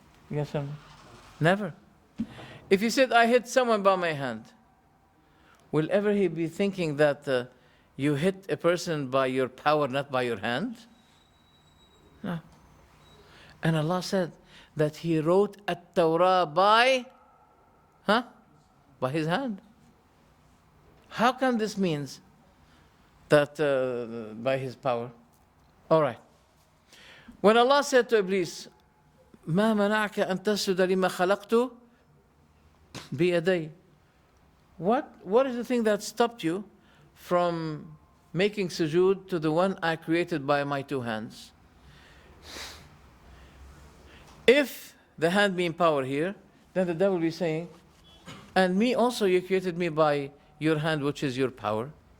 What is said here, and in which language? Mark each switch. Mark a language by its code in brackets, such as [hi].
[en] Yes or no? Never. If you said, I hit someone by my hand, will ever he be thinking that you hit a person by your power, not by your hand? No. And Allah said that He wrote At-Tawrah by His hand. How come this means that by His power? All right. When Allah said to Iblis, [ar] ما منعك أن تسجد لما خلقت بيدي? [en] What is the thing that stopped you from making sujood to the one I created by my two hands? If the hand being power here, then the devil will be saying, and me also, you created me by your hand, which is your power.